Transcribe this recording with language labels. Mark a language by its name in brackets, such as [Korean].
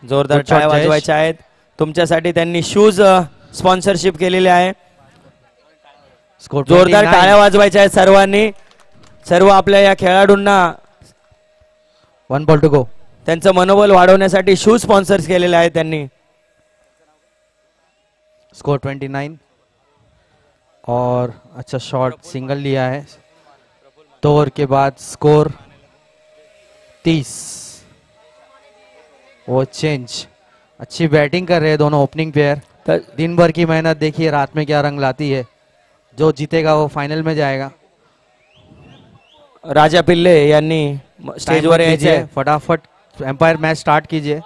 [Marathi] जोरदार टाळ्या वाजवायच्या आहेत. तुमच्यासाठी त्यांनी शूज स्पॉन्सरशिप केलेले आहे. [English] score [Marathi] जोरदार टाळ्या वाजवायच्या आहेत सर्वांनी. सर्व आपल्या या खेळाडूंना [English] 1 ball to go. [Marathi] त्यांचं मनोबल वाढवण्यासाठी शूज स्पॉन्सर्स केलेले आहेत त्यांनी. [English] Score 29. [Hindi] और अच्छा शॉट सिंगल लिया है. 2 ओवर के बाद स्कोर 30. वो चेंज. अच्छी बैटिंग कर रहे हैं दोनों ओपनिंग प्लेयर. दिन भर की मेहनत देखिए रात में क्या रंग लाती है. जो जीतेगा वो फाइनल में जाएगा. [Marathi] राजा पिल्ले यांनी स्टेजवर यायचे. [Hindi] फटाफट एम्पायर मैच स्टार्ट कीजिए.